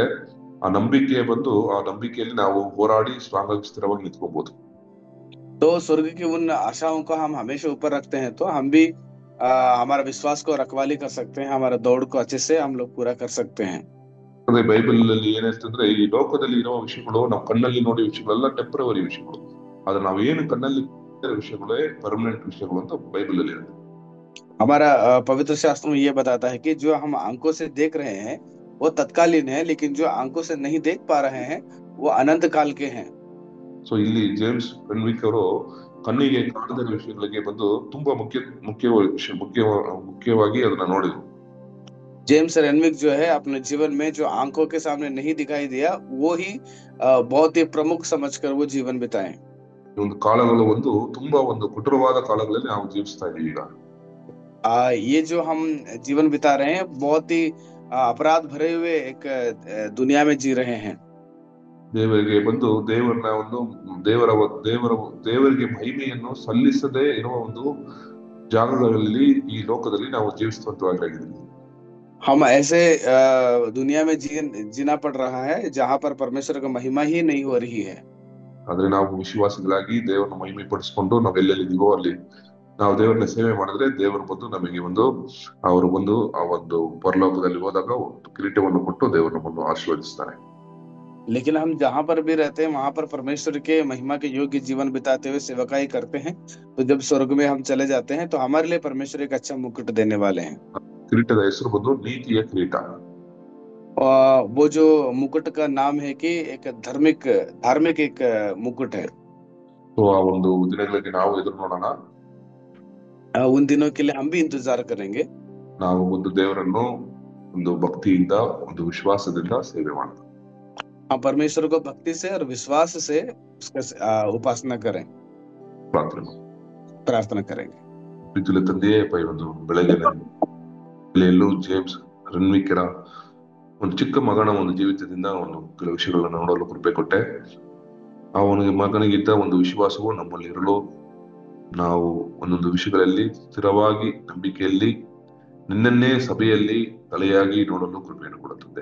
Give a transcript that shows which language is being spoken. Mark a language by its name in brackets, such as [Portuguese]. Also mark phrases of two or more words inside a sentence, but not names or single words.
[Kannada] ಆ ನಂಬಿಕೆ ಬಂದು ಆ ನಂಬಿಕೆಯಲ್ಲಿ ನಾವು ಹೋರಾಡಿ ಸ್ಟ್ರಾಂಗ್ ಆಗಿ ಸ್ಥಿರವಾಗಿ ನಿಂತ್ಕೋಬಹುದು. [Hindi] तो स्वर्ग की उन आशाओं को हम हमेशा ऊपर रखते हैं तो हम भी हमारा विश्वास को रखवाली कर सकते हैं, हमारा दौड़ को अच्छे से हम लोग पूरा कर सकते हैं। [Kannada] ಅದೇ ಬೈಬಲ್ ಅಲ್ಲಿ ಏನಿರ್ತಂದ್ರೆ ಈ ಲೋಕದಲ್ಲಿ ಇರುವ ವಿಷಯಗಳು ನಾವು ಕಣ್ಣಲ್ಲಿ ನೋಡಿ ವಿಷಯಗಳೆಲ್ಲ ಟೆಂಪರವರಿ ವಿಷಯಗಳು, ಆದ್ರೆ ನಾವು ಏನು ಕಣ್ಣಲ್ಲಿ ವಿಷಯಗಳೇ ಪರ್ಮನೆಂಟ್ ವಿಷಯಗಳು ಅಂತ ಬೈಬಲ್ ಅಲ್ಲಿ ಇರುತ್ತೆ. [Hindi] हमारा पवित्र शास्त्र में ये बताता है कि जो हम आंखों से देख रहे हैं वो तत्कालीन है, लेकिन जो आंखों से नहीं देख पा रहे हैं वो अनंत काल के हैं। [Kannada] ಸೊ ಇಲ್ಲಿ ಜೇಮ್ಸ್ ರೆನ್ವಿಕ್ ಅವರು ಕಣ್ಣಿಗೆ ಕಾಣದ ವಿಷಯಗಳಿಗೆ ಬಂದು ತುಂಬಾ ಮುಖ್ಯವಾಗಿ ಅದನ್ನ ನೋಡಿದ್ರು. [Hindi] जेम्स रेनविक जो है अपने जीवन में जो आंखों के सामने नहीं दिखाई दिया वो ही बहुत ही प्रमुख समझकर वो जीवन बिताए। [Kannada] ಈ ಒಂದು ಕಾಲಗಳು ಒಂದು ತುಂಬಾ ಒಂದು ಕಠೋರವಾದ ಕಾಲಗಳಲ್ಲಿ ನಾವು ಜೀವಿಸ್ತಾ ಇದೀವಿ ಈಗ. [Hindi] ये जो हम जीवन बिता रहे हैं बहुत ही अपराध भरे हुए एक दुनिया में जी रहे हैं। [Kannada] ದೇವರಿಗೆ ಬಂದು ದೇವರನ್ನ ಒಂದು ದೇವರ ದೇವರ ದೇವರಿಗೆ ಮಹಿಮೆಯನ್ನು ಸಲ್ಲಿಸದೆ ಇರುವ ಒಂದು ಜಾಗಗಳಲ್ಲಿ ಈ ಲೋಕದಲ್ಲಿ ನಾವು ಜೀವಿಸುವಂತವಾಗಿದ್ದೀವಿ. [Hindi] हम ऐसे दुनिया में जीना पड़ रहा है जहां पर परमेश्वर का महिमा ही नहीं हो रही है। [Kannada] ಆದ್ರೆ ನಾವು ವಿಶ್ವಾಸಿಗಳಾಗಿ ದೇವರನ್ನ ಮಹಿಮೆ ಪಡಿಸಿಕೊಂಡು ನಾವೆಲ್ಲೆಲ್ಲಿದ್ದೀವೋ ಅಲ್ಲಿ ನಾವು ದೇವರನ್ನ ಸೇವೆ ಮಾಡಿದ್ರೆ ದೇವರು ಬಂದು ನಮಗೆ ಒಂದು ಅವರು ಬಂದು ಆ ಒಂದು ಪರಲೋಕದಲ್ಲಿ ಹೋದಾಗ ಕಿರೀಟವನ್ನು ಕೊಟ್ಟು ದೇವರನ್ನ ಬಂದು ಆಶೀರ್ವದಿಸ್ತಾರೆ. [Hindi] लेकिन हम जहां पर भी रहते हैं वहां पर परमेश्वर के महिमा के योग्य जीवन बिताते हुए सेवकाई करते हैं, तो जब स्वर्ग में हम चले जाते हैं तो हमारे लिए परमेश्वर एक अच्छा मुकुट देने वाले हैं। [Kannada] ಕಿರೀಟದ ಹೆಸರು ಬಂದು ನೀತಿಯ ಕಿರೀಟ. [Hindi] वो जो मुकुट का नाम है कि एक धार्मिक एक मुकुट है। [Kannada] ಸೊ ಆ ಒಂದು ದಿನಗಳಿಗೆ ನಾವು ಎದುರು ನೋಡೋಣ. [Hindi] उन दिनों के लिए हम भी इंतजार करेंगे। [Kannada] ನಾವು ಒಂದು ದೇವರನ್ನು ಒಂದು ಭಕ್ತಿಯಿಂದ ಒಂದು ವಿಶ್ವಾಸದಿಂದ ಸೇವೆ ಮಾಡೋಣ. [Hindi] हम परमेश्वर को भक्ति से और विश्वास से उसका उपासना करें, प्रार्थना करेंगे। [Kannada] ಪ್ರೀತಿಯ ತಂದೆಯೇ, ಈ ಒಂದು ಬೆಳಗಿನ ಎಲ್ಲೂ ಜೇಮ್ಸ್ ರೆನ್ವಿಕ್ರ ಒಂದು ಚಿಕ್ಕ ಮಗನ ಒಂದು ಜೀವಿತದಿಂದ ಒಂದು ಕೆಲವು ವಿಷಯಗಳನ್ನು ನೋಡಲು ಕೃಪೆ ಕೊಟ್ಟೆ. ಅವನಿಗೆ ಮಗನಿಗಿದ್ದ ಒಂದು ವಿಶ್ವಾಸವು ನಮ್ಮಲ್ಲಿ ಇರಲು ನಾವು ಒಂದೊಂದು ವಿಷಯಗಳಲ್ಲಿ ಸ್ಥಿರವಾಗಿ ನಂಬಿಕೆಯಲ್ಲಿ ನಿನ್ನನ್ನೇ ಸಭೆಯಲ್ಲಿ ತಲೆಯಾಗಿ ನೋಡಲು ಕೃಪೆಯನ್ನು ಕೊಡುತ್ತದೆ.